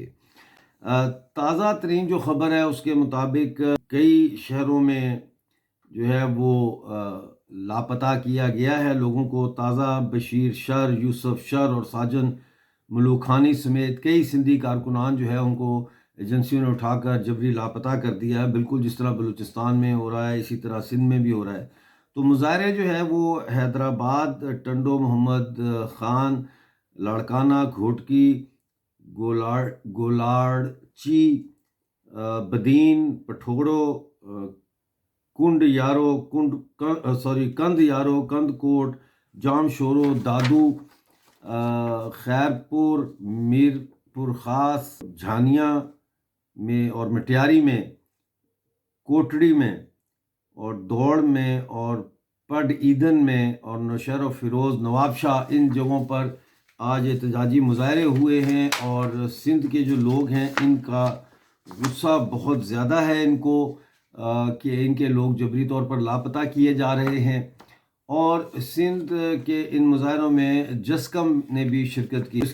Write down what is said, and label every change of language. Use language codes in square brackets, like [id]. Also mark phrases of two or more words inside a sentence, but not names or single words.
[ur] تازہ ترین جو خبر ہے اس کے مطابق کئی شہروں میں جو ہے وہ لاپتہ کیا گیا ہے لوگوں کو. تازہ بشیر شر، یوسف شر اور ساجن ملوخانی سمیت کئی سندھی کارکنان جو ہے ان کو ایجنسیوں نے اٹھا کر جبری لاپتہ کر دیا ہے. بالکل جس طرح بلوچستان میں ہو رہا ہے اسی طرح سندھ میں بھی ہو رہا ہے. تو مظاہرے جو ہے وہ حیدرآباد، ٹنڈو محمد خان، لاڑکانہ، گھوٹکی، گولاڑچی، بدین، پٹھوڑو، کنڈ یارو، کند یارو، کند کوٹ، جام شورو، دادو، خیرپور، میرپور خاص، جھانیا میں اور مٹیاری میں, کوٹڑی میں اور دوڑ میں اور پڈ عیدن میں اور نوشہر فیروز، نوابشاہ، ان جگہوں پر آج احتجاجی مظاہرے ہوئے ہیں. اور سندھ کے جو لوگ ہیں ان کا غصہ بہت زیادہ ہے ان کو کہ ان کے لوگ جبری طور پر لاپتہ کیے جا رہے ہیں. اور سندھ کے ان مظاہروں میں جسقم نے بھی شرکت کی.